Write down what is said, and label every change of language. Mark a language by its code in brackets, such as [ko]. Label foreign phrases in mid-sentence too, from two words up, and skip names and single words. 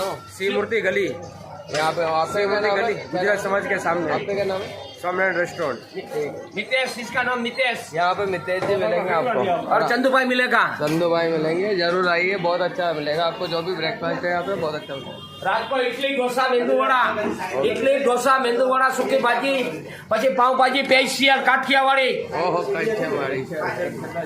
[hi] सी मूर्ति गली, यहाँ पे आपका गली गुजरात समाज के सामने। आपका क्या नाम है? स्वामीनारायण रेस्टोरेंट। मितेश, इसका नाम मितेश। यहाँ पे मितेश जी मिलेंगे आपको, और चंदू भाई मिलेगा। चंदू भाई मिलेंगे, जरूर आइए, बहुत अच्छा मिलेगा आपको। जो भी ब्रेकफास्ट है यहाँ पे बहुत अच्छा होता है। रात को इडली ढोसा मेंदूवड़ा, इडली ढोसा मेंदूवड़ा, सूकी भाजी, [gu] પછી પાઉંભાજી, સ્પેશિયલ કાઠિયાવાડી। ઓહો, કાઠિયાવાડી।